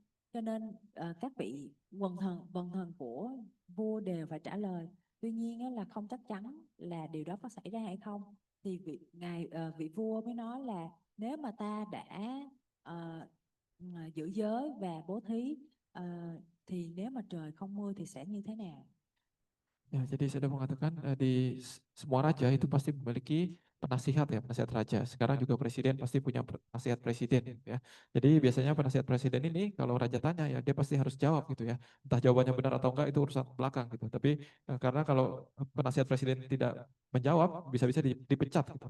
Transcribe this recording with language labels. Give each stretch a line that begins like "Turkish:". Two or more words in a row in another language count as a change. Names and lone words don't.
Vietnamese: Cho nên các vị quần thần của vua đều phải trả lời. Tuy nhiên là không chắc chắn là điều đó có xảy ra hay không, thì vị vua mới nói là nếu mà ta đã giữ giới và bố thí, thì nếu mà trời không mưa thì sẽ như thế nào?
Indonesian: Ya, jadi saya sudah mengatakan di semua raja itu pasti memiliki penasihat ya, penasihat raja. Sekarang juga presiden pasti punya penasihat presiden gitu ya. Jadi biasanya penasihat presiden ini kalau raja tanya ya dia pasti harus jawab gitu ya. Entah jawabannya benar atau enggak itu urusan belakang gitu. Tapi karena kalau penasihat presiden tidak menjawab bisa-bisa dipecat gitu.